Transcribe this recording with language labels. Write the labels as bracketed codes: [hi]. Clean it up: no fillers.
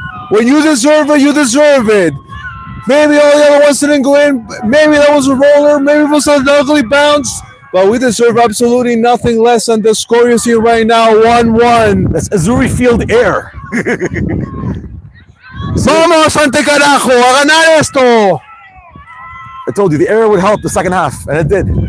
[en] When you deserve it, you deserve it. Maybe all the other ones didn't go in. Maybe that was a roller. Maybe it was an ugly bounce. But we deserve absolutely nothing less than the score you see right now, 1-1. That's Azzurri Field air. [es] Vamos, Asante carajo, a ganar esto. [en] I told you the air would help the second half, and it did.